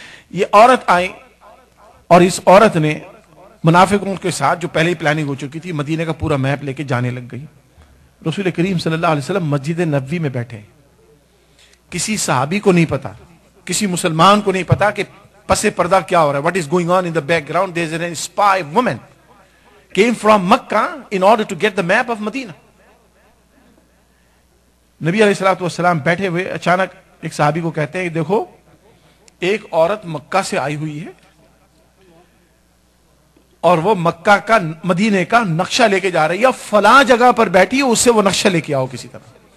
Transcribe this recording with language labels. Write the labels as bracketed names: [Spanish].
[Urdu] یہ عورت آئی اور اس عورت نے منافقوں کے ساتھ, جو پہلے ہی پلاننگ ہو چکی تھی, مدینے کا پورا میپ لے کے جانے لگ گئی. رسول کریم صلی اللہ علیہ وسلم مسجد نبوی میں بیٹھے, کسی صحابی کو نہیں پتا, کسی مسلمان کو نہیں پتا کہ پس پردہ کیا ہو رہا ہے. [English] What is going on in the background? There is a spy woman came from Makkah in order to get the map of Medina. [Urdu] نبی علیہ الصلوۃ والسلام بیٹھے ہوئے اچانک ایک صحابی کو کہتے ہیں کہ دیکھو ایک عورت مکہ سے آئی ہوئی ہے اور وہ مکہ کا, مدینے کا نقشہ لے کے جا رہی ہے, فلاں جگہ پر بیٹھی ہے, اس سے وہ نقشہ لے کے آؤ کسی طرح.